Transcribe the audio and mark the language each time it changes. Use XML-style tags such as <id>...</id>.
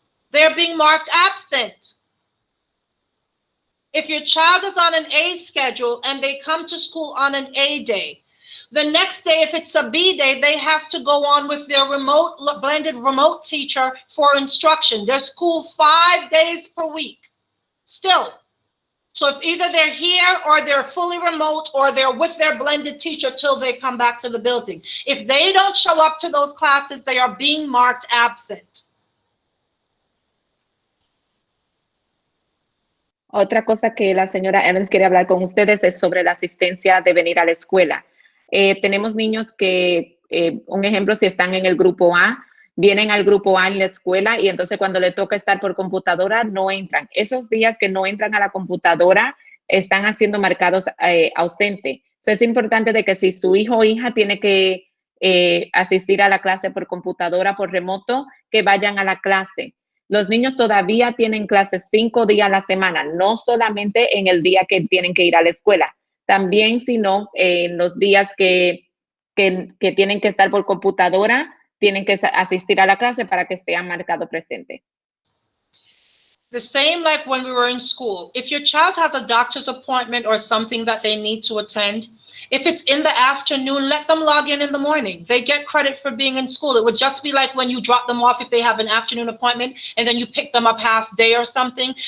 <en>They're being marked absent. If your child is on an A schedule and they come to school on an A day, the next day, if it's a B day, they have to go on with their blended remote teacher for instruction. They're school 5 days per week still. So if either they're here or they're fully remote or they're with their blended teacher till they come back to the building. If they don't show up to those classes, they are being marked absent.</en> <es>Otra cosa que la señora Evans quiere hablar con ustedes es sobre la asistencia de venir a la escuela. Tenemos niños que, un ejemplo, si están en el grupo A, vienen al grupo A en la escuela y entonces cuando le toca estar por computadora no entran. Esos días que no entran a la computadora están haciendo marcados ausente. Es importante de que si su hijo o hija tiene que asistir a la clase por computadora, por remoto, que vayan a la clase. Los niños todavía tienen clases 5 días a la semana, no solamente en el día que tienen que ir a la escuela, también sino en los días que tienen que estar por computadora, tienen que asistir a la clase para que estén marcado presente.</es> <en>The same like when we were in school. If your child has a doctor's appointment or something that they need to attend, if it's in the afternoon, let them log in the morning. They get credit for being in school. It would just be like when you drop them off if they have an afternoon appointment and then you pick them up half day or something.</en>